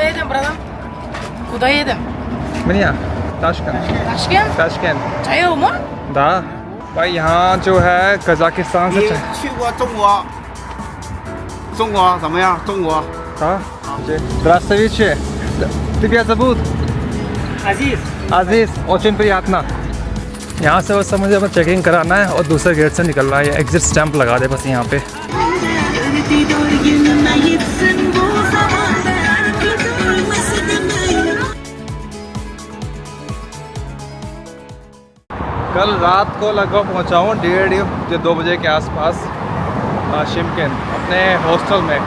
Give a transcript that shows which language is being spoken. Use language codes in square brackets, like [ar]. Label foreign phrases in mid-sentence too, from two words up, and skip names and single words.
[ru] едем, братан? Куда едем? Меня? Ташкент. Ташкент? Ташкент. Чайо ма? Да. [hi] भाई यहाँ जो है कजाकिस्तान से [zh] 你去过中国？中国怎么样？中国 [hi] हाँ जी [ru] Здравствуйте. Тебя зовут? Азиз. Aziz. Очень приятно. [hi] यहाँ से बस मुझे चेकिंग कराना है और दूसरे गेट से निकलना है. एग्जिट स्टैंप लगा दे बस यहाँ पे. कल रात को लगभग पहुँचा हूँ 1:30 बजे के आसपास शिमकेन अपने हॉस्टल में.